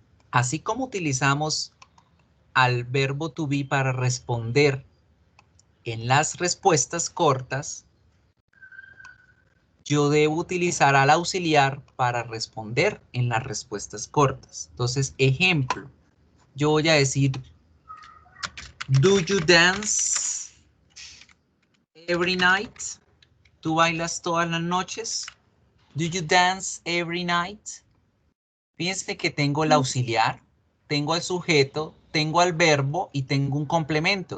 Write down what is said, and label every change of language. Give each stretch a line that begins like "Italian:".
Spanish: Así como utilizamos al verbo to be para responder en las respuestas cortas, yo debo utilizar al auxiliar para responder en las respuestas cortas. Entonces, ejemplo, yo voy a decir,
English: do you dance every night?
Spanish: ¿Tú bailas todas las noches?
English: Do you dance every night?
Spanish: Fíjense que tengo el auxiliar, tengo el sujeto, tengo al verbo y tengo un complemento.